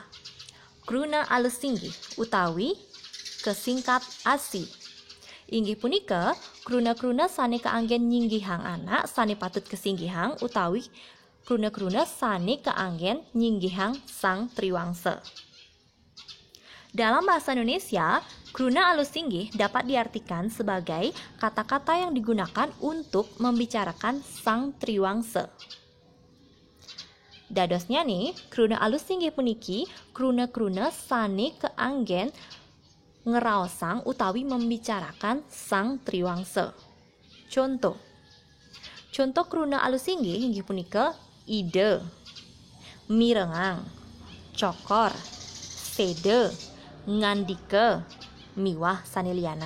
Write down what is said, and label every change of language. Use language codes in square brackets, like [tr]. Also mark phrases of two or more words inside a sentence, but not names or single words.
[ban] Kruna alus singgih utawi kesingkat asi. Inggih punika kruna-kruna sane kaanggen nyinggihang anak sane patut kesinggihang utawi kruna-kruna sane kaanggen nyinggihang sang triwangsa. [id] Dalam bahasa Indonesia, [ban] kruna alus singgih [id] dapat diartikan sebagai kata-kata yang digunakan untuk membicarakan sang triwangsa. [ban] Dadosnya nih, kruna alus singgih puniki kruna-kruna sane keanggen ngeraosang utawi membicarakan sang triwangsa. Contoh kruna alus singgih inggih punika ide, mirengang, cokor, sede, ngandika, miwah sanelianan.